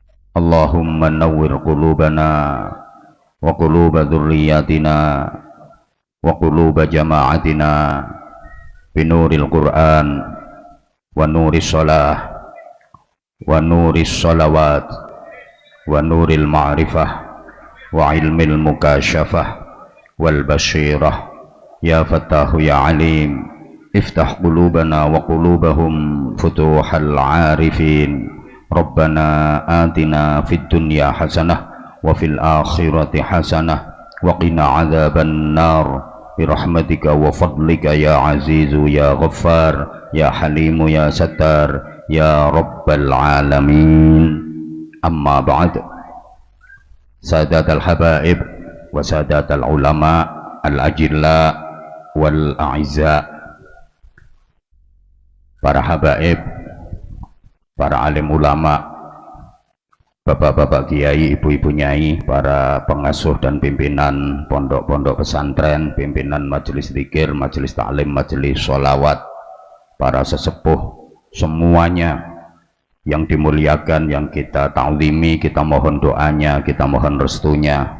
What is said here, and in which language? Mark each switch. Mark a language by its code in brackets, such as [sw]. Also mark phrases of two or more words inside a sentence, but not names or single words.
[ar] اللهم نور قلوبنا وقلوب ذرياتنا وقلوب جماعتنا بنور القرآن ونور الصلاة و نور الصلوات ونور المعرفة وعلم المكاشفة والبصيرة يا فتاح يا عليم افتح قلوبنا وقلوبهم فتوح العارفين ربنا آتنا في الدنيا حسنة وفي الآخرة حسنة وقنا عذاب النار برحمتك وفضلك يا عزيز يا غفار يا حليم يا ستار يا رب العالمين. أما بعد. سادة الحبائب وسادة العلماء الأجلاء والأعزاء, [id] para habaib, para alim ulama, bapak-bapak kiai, ibu-ibu nyai, para pengasuh dan pimpinan pondok-pondok pesantren, pimpinan majelis zikir, majelis taklim, majelis sholawat, para sesepuh semuanya yang dimuliakan, yang kita ta'zimi, kita mohon doanya, kita mohon restunya.